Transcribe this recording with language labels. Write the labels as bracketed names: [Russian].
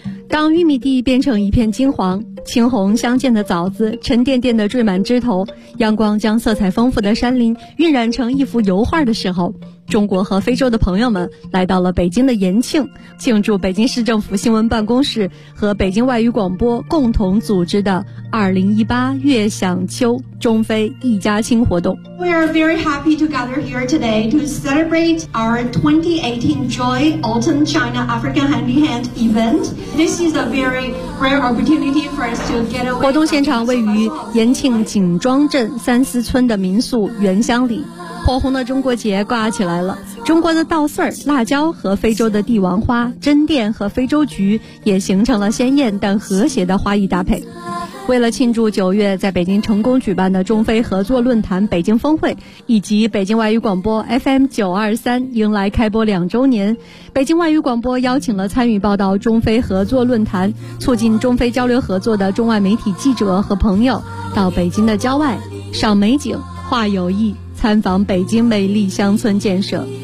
[Chinese] 当玉米地变成一片金黄，青红相间的枣子沉甸甸的缀满枝头，阳光将色彩丰富的山林晕染成一幅油画的时候，中国和非洲的朋友们来到了北京的延庆，庆祝北京市政府新闻办公室和北京外语广播共同组织的2018月享秋中非一家亲活动。 [English] We are very happy to gather here today to celebrate our 2018 Joy Autumn China Africa Hand in Hand event. This is a very rare opportunity for us to get away. [Chinese] 活动现场位于延庆井庄镇三思村的民宿原乡里。火红的中国节挂起来了，中国的稻穗、辣椒和非洲的帝王花、针甸和非洲菊也形成了鲜艳但和谐的花艺搭配。为了庆祝九月在北京成功举办的中非合作论坛北京峰会，以及北京外语广播 FM923 迎来开播两周年，北京外语广播邀请了参与报道中非合作论坛、促进中非交流合作的中外媒体记者和朋友到北京的郊外赏美景、画友谊、参访北京美丽乡村建设。